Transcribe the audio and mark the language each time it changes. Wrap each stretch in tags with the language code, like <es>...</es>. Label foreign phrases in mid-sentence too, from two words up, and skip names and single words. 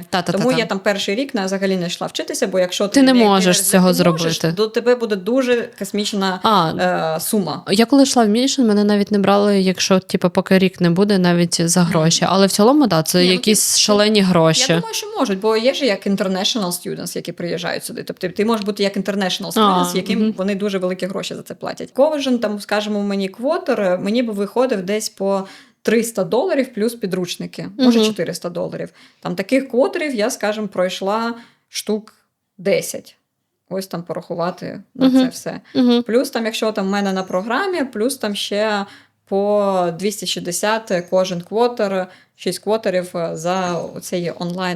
<uk>Тому я там перший рік взагалі не йшла вчитися, бо якщо ти не можеш цього зробити, до тебе буде дуже космічна сума. Я коли йшла в Мішен, мене навіть не брали, якщо поки рік не буде, навіть за гроші. Але в цілому, це якісь шалені гроші. Я думаю, що можуть, бо є ж як</uk> <en>international students,</en> <uk>які приїжджають сюди. Тобто ти можеш бути як</uk> <en>international students,</en> <uk>яким вони дуже великі гроші за це платять. Кожен там, скажімо, мені квотер, мені б виходив десь по $300 плюс підручники, може $400. Там таких квотерів я, скажімо, пройшла штук 10. Ось там порахувати на це все. Плюс там, якщо там в мене на програмі, плюс там ще по 260 кожен квотер, 6 квотерів за цей онлайн.</uk>